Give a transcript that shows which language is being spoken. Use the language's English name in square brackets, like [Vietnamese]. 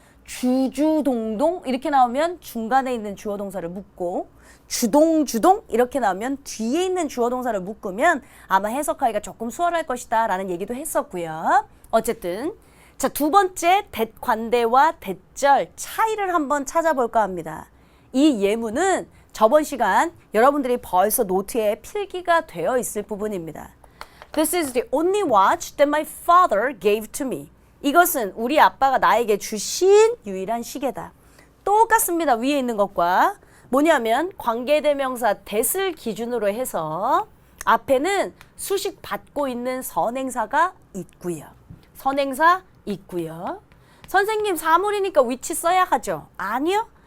[Korean] 주주동동 이렇게 나오면 중간에 있는 주어동사를 묶고 주동주동 이렇게 나오면 뒤에 있는 주어동사를 묶으면 아마 해석하기가 조금 수월할 것이다 라는 얘기도 했었고요. 어쨌든 자, 두 번째 대관대와 대절 차이를 한번 찾아볼까 합니다. 이 예문은 저번 시간 여러분들이 벌써 노트에 필기가 되어 있을 부분입니다. [English] This is the only watch that my father gave to me. [Korean] 이것은 우리 아빠가 나에게 주신 유일한 시계다. 똑같습니다. 위에 있는 것과 뭐냐면 관계대명사 that을 기준으로 해서 앞에는 수식 받고 있는 선행사가 있고요. 선행사 있고요. 선생님 사물이니까 which 써야 하죠. 아니요.